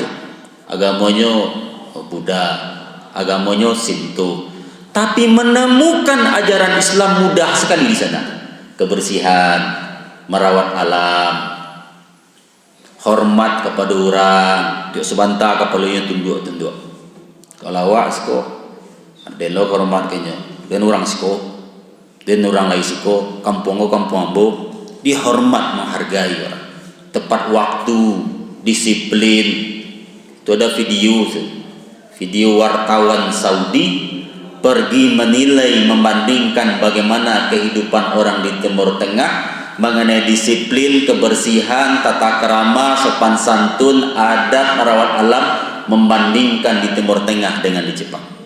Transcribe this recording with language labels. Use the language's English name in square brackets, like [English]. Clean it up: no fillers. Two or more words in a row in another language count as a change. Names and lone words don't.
[Indonesian] Agamanya Buddha, agamanya Sinto. Tapi menemukan ajaran Islam mudah sekali di sana. Kebersihan, merawat alam, hormat kepada orang, dia sebentar kepalanya tunduk-tunduk. [Minangkabau] Kalau awak siko, ada lo hormat kenya. Dan orang siko, dan orang lain siko, kampung ambo, [Indonesian] dihormat menghargai orang. Tepat waktu, disiplin. Itu ada video wartawan Saudi pergi menilai, membandingkan bagaimana kehidupan orang di Timur Tengah mengenai disiplin, kebersihan, tata krama, sopan santun, adab, merawat alam, membandingkan di Timur Tengah dengan di Jepang.